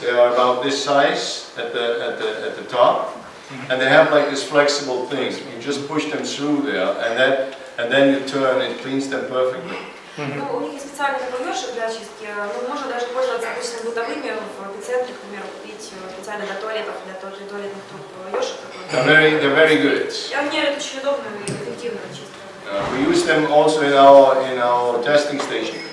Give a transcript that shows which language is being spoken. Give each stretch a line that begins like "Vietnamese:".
English: They are about this size at the top, and they have like this flexible thing. You just push them through there, and then you turn, it cleans them perfectly.
Russian: Ну, у них есть специальный такой ёршик для очистки, но можно даже пользоваться обычными бытовыми в эпицентре, к примеру, купить специально для туалетов, для туалетных труб ёршик такой.
English: They're very good.
Russian: И они очень удобные и эффективные очистки.
English: We use them also in our testing station.